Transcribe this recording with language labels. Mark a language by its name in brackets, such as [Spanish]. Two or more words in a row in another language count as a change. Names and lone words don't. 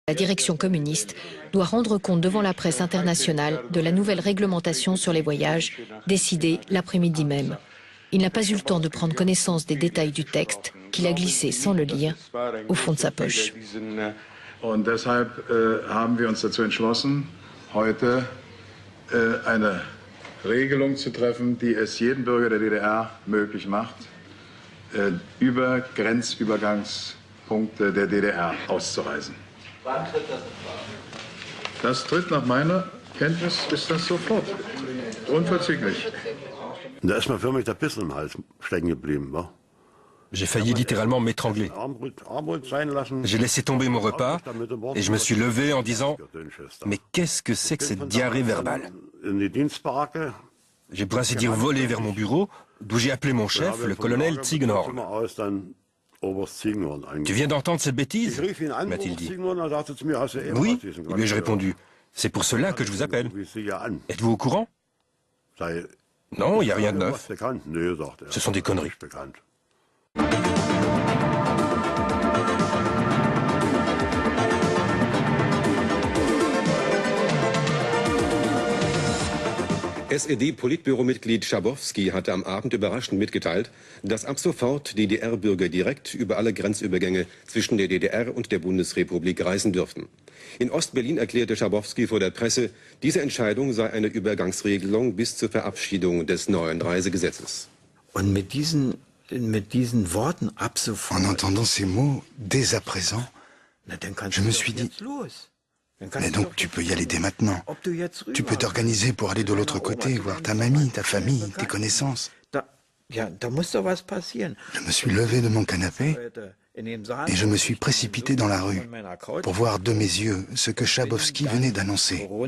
[French] La direction communiste doit rendre compte devant la presse internationale de la nouvelle réglementation sur les voyages, décidée l'après-midi même. Il n'a pas eu le temps de prendre connaissance des détails du texte qu'il a glissé sans le lire au fond de sa poche. [German] Und deshalb haben wir uns dazu entschlossen, heute eine Regelung zu treffen, die es jedem Bürger der DDR möglich macht, über Grenzübergangspunkte der DDR auszureisen. Wann tritt das in Kraft? Das tritt nach meiner Kenntnis ist das sofort. Unverzüglich. Da ist mir förmlich der Biss im Hals stecken geblieben, wa? [French] J'ai failli littéralement m'étrangler. J'ai laissé tomber mon repas et je me suis levé en disant « Mais qu'est-ce que c'est que cette diarrhée verbale ?» J'ai pour ainsi dire volé vers mon bureau, d'où j'ai appelé mon chef, le colonel Ziegenhorn. « Tu viens d'entendre cette bêtise ?» m'a-t-il dit. « Oui », lui ai-je répondu. « C'est pour cela que je vous appelle. Êtes-vous au courant ?»« Non, il n'y a rien de neuf. Ce sont des conneries. » [German] SED-Politbüromitglied Schabowski hatte am Abend überraschend mitgeteilt, dass ab sofort DDR-Bürger direkt über alle Grenzübergänge zwischen der DDR und der Bundesrepublik reisen dürfen. In Ostberlin erklärte Schabowski vor der Presse, diese Entscheidung sei eine Übergangsregelung bis zur Verabschiedung des neuen Reisegesetzes. Und mit diesen Worten ab sofort. [French] En entendant ces mots, dès à présent, je me suis dit, mais donc tu peux y aller dès maintenant. Tu peux t'organiser pour aller de l'autre côté, voir ta mamie, ta famille, tes connaissances. Je me suis levé de mon canapé et je me suis précipité dans la rue pour voir de mes yeux ce que Schabowski venait d'annoncer.